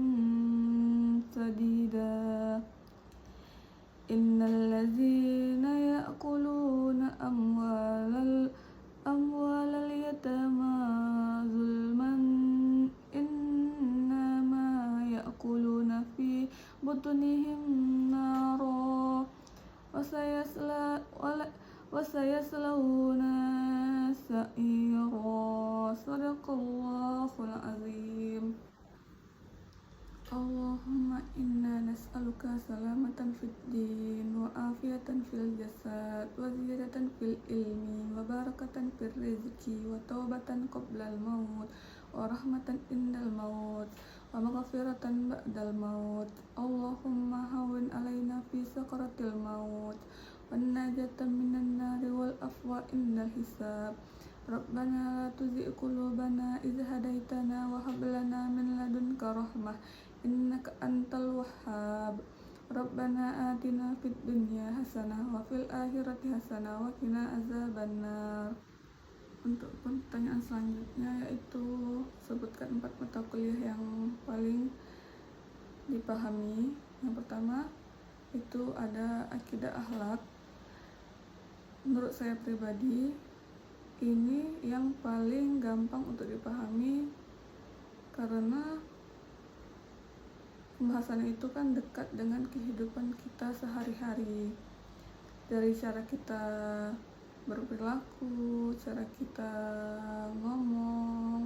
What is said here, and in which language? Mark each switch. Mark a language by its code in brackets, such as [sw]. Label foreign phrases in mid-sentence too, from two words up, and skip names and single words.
[ar] سديدا إن الذين يأكلون أموال اليتامى ظلما إنما يأكلون في بطونهم نارا وسيصلون سعيرا. صدق الله العظيم. اللهم إنا نسألك سلامة في الدين وعافية في الجسد وزيادة في العلم وبركة في الرزق وتوبة قبل الموت ورحمة عند الموت ومغفرة بعد الموت. اللهم هون علينا في سكرات الموت والنجاة من النار والعفو عند الحساب. ربنا لا تزغ قلوبنا إذ هديتنا وهب لنا من لدنك رحمة إنك أنت الوهاب. ربنا آتنا في الدنيا حسنة وفي الآخرة حسنة وقنا عذاب النار. [id] Untuk pertanyaan selanjutnya yaitu sebutkan 4 mata kuliah yang paling dipahami. Yang pertama itu ada akidah akhlak. Menurut saya pribadi ini yang paling gampang untuk dipahami karena pembahasan itu kan dekat dengan kehidupan kita sehari-hari, dari cara kita berperilaku, cara kita ngomong.